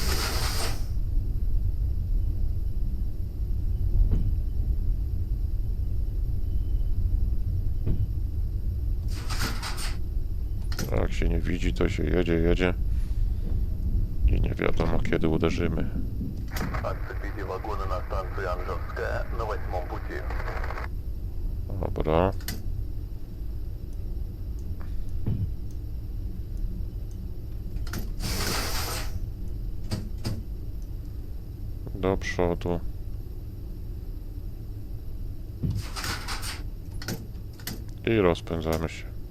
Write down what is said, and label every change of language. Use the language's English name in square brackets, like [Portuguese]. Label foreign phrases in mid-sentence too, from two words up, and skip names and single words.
[Polish] A jak się nie widzi, to się jedzie. I nie wiadomo, kiedy uderzymy. [Russian] Отцепите вагоны на станции Анжевская на 8-м пути. [Polish] Dobra. Do przodu. I rozpędzamy się.